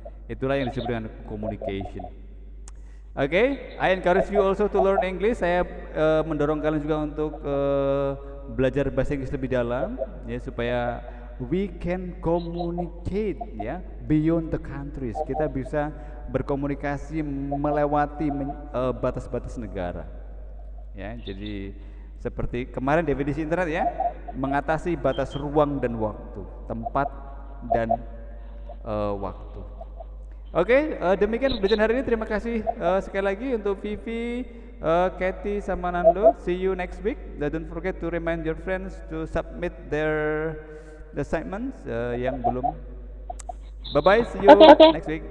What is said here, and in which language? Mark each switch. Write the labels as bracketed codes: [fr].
[id] Itulah yang disebut dengan communication. [en] Oke, I encourage you also to learn English. [id] Saya mendorong kalian juga untuk belajar bahasa Inggris lebih dalam, ya, supaya [en] we can communicate [id] ya [en] beyond the countries. [id] Kita bisa berkomunikasi melewati batas-batas negara. Ya, jadi seperti kemarin definisi internet ya, mengatasi batas ruang dan waktu, tempat dan waktu. Oke, demikian pembelajaran hari ini. Terima kasih sekali lagi untuk Vivi, [en] Kathy [id] sama [en] Nando, see you next week. Don't forget to remind your friends to submit their assignments [id] yang belum. [en] Bye bye, see you next week.